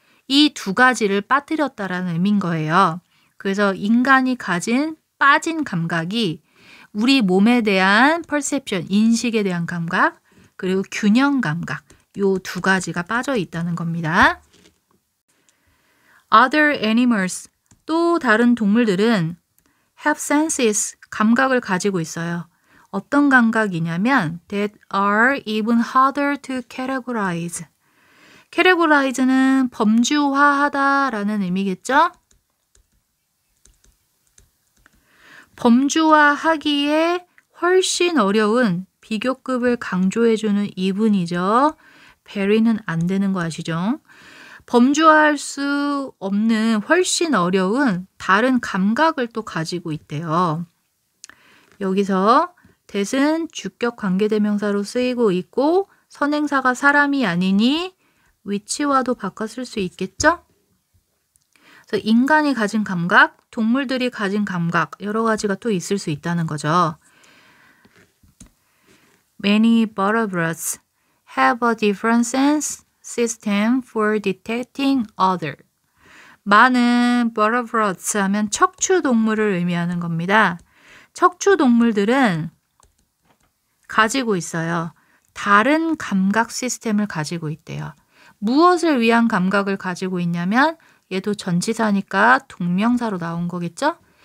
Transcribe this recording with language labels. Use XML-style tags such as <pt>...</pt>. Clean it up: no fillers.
<ko>이 두 가지를 빠뜨렸다라는 의미인 거예요. 그래서 인간이 가진 빠진 감각이 우리 몸에 대한 perception, 인식에 대한 감각, 그리고 균형 감각, 요 두 가지가 빠져 있다는 겁니다.</ko> <en>Other animals,</en> <ko>또 다른 동물들은</ko> <en>have senses,</en> <ko>감각을 가지고 있어요. 어떤 감각이냐면</ko> <en>that are even harder to categorize.</en> <ko>categorize는 범주화하다라는 의미겠죠? 범주화하기에 훨씬 어려운 비교급을 강조해주는 이분이죠. very는 안 되는 거 아시죠? 범주화할 수 없는 훨씬 어려운 다른 감각을 또 가지고 있대요. 여기서 that은 주격 관계대명사로 쓰이고 있고 선행사가 사람이 아니니 which와도 바꿔 쓸 수 있겠죠? 그래서 인간이 가진 감각, 동물들이 가진 감각 여러 가지가 또 있을 수 있다는 거죠.</ko> <en>Many vertebrates have a different sense system for detecting other.</en> <ko>많은 vertebrates 하면 척추동물을 의미하는 겁니다. 척추동물들은 가지고 있어요. 다른 감각 시스템을 가지고 있대요. 무엇을 위한 감각을 가지고 있냐면 얘도 전치사니까 동명사로 나온 거겠죠?</ko>